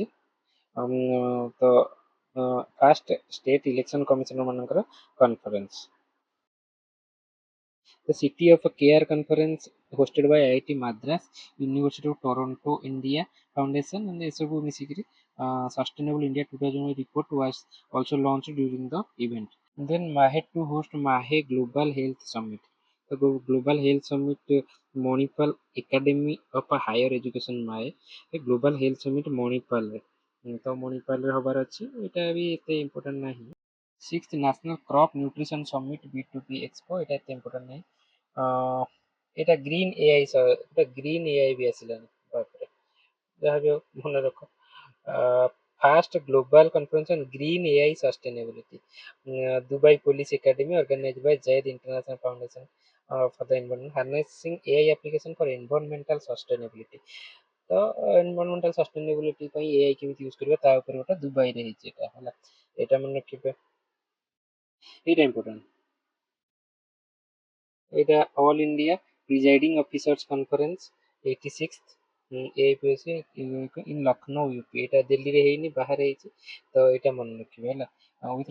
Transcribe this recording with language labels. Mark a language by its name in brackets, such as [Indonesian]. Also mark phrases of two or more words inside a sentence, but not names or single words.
[English] ତ first state election commissioner ମାନଙ୍କର କନଫରେନ୍ସ। the City of Care conference hosted by IIT Madras, University of Toronto, India Foundation, [Odia] ଏସବୁ ମିଶିକିରି [English] Sustainable India 2000 report was also launch during the event. Then Mahe to host Mahe Global Health Summit. The Global Health Summit Manipal Academy of Higher Education Mahe [Odia] ଏ Global Health Summit ମଣିପାଲରେ ତ ମଣିପାଲରେ ହବାର ଅଛି ଏଇଟା ବି ଏତେ ଇମ୍ପୋର୍ଟାଣ୍ଟ ନାହିଁ। [English] sixth national crop nutrition summit B2B expo [Odia] ଏଇଟା ଏତେ ଇମ୍ପୋର୍ଟାଣ୍ଟ ନାହିଁ। ଏଇଟା [English] green AI [Odia] ଏଇଟା [English] green AI [Odia] ବି ଆସିଲାଣି ବାପରେ ଯାହା ବି ହଉ ମନେ ରଖ। [English] First global conference on green AI sustainability. Dubai Police Academy organized by Zaid International Foundation for the Environment, harnessing AI application for environmental sustainability. [Odia] ତ [English] environmental sustainability [Odia] ପାଇଁ ଏଆଇ କେମିତି ୟୁଜ୍ କରିବା ତା ଉପରେ ଗୋଟେ ଦୁବାଇରେ ହେଇଛି ଏଇଟା ହେଲା ଏଇଟା ମନେ ରଖିବେ ଏଇଟା ଇମ୍ପୋର୍ଟାଣ୍ଟ ଏଇଟା [English] all India presiding officers conference 86th AIPSC in Lucknow UP [Odia] ଏଇଟା ଦିଲ୍ଲୀରେ ହେଇନି ବାହାରେ ହେଇଛି ତ ଏଇଟା ମନେ ରଖିବେ ହେଲା ୱିଥ୍